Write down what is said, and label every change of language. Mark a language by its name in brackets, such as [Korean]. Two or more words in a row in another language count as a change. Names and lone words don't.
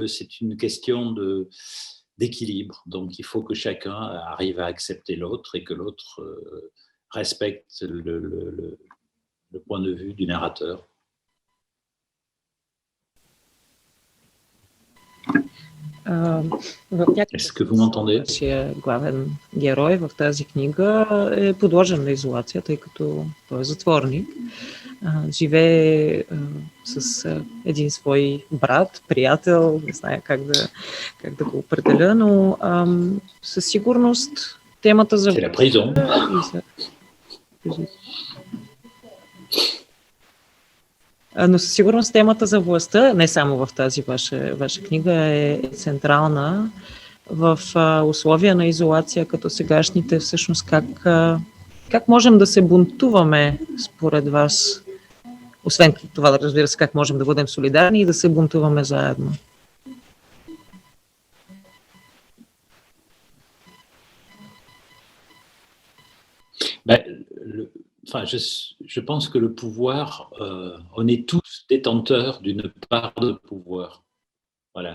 [French] C'est une question d'équilibre. Donc il faut que chacun arrive à accepter l'autre et que l'autre respecte le point de vue du narrateur. Est-ce que vous m'entendez? [Bulgarian] Главен герой в тази книга е подложен на изолация, тъй като той е затворник. Живее с един свой брат, приятел, не зная как да го определя, но със сигурност темата за... [French] C'est la prison. [Bulgarian] Но със сигурност темата за властта, не само в тази ваша книга, е централна. В условия на изолация като сегашните, всъщност как можем да се бунтуваме според вас? Освен това, да разбира се, как можем да бъдем солидарни и да се бунтуваме заедно? [French] Enfin, je pense que le pouvoir, on est tous détenteurs d'une part de pouvoir. Voilà.